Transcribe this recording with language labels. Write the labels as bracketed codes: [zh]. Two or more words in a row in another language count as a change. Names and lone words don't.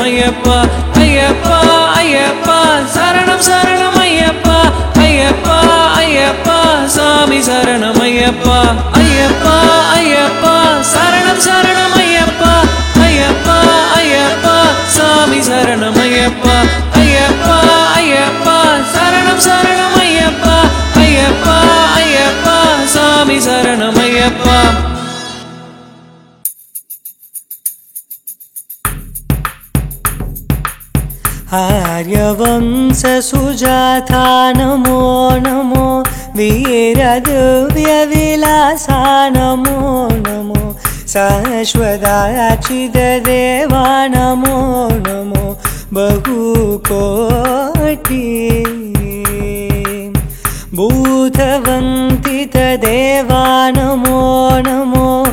[ta] ஐயப்பா ஐயப்பா ஐயப்பா சரணம் சரணம் ஐயப்பா ஐயப்பா ஐயப்பா சாமி சரணம் ஐயப்பா ஐயப்பா ஐயப்பா சரணம் சரணம் ஐயப்பா ஐயப்பா ஐயப்பா சாமி சரணம் ஐயப்பா ஐயப்பா ஐயப்பா சரணம் சரணம் ஐயப்பா ஐயப்பா ஐயப்பா சாமி சரணம் ஐயப்பா [sa] आर्यवंश सुजाता नमो नमो वीरदिव्यविलासा नमो नमो शाश्वताचिदेवा नमो नमो बहुकोटि भूतवन्तितदेवा नमो नमो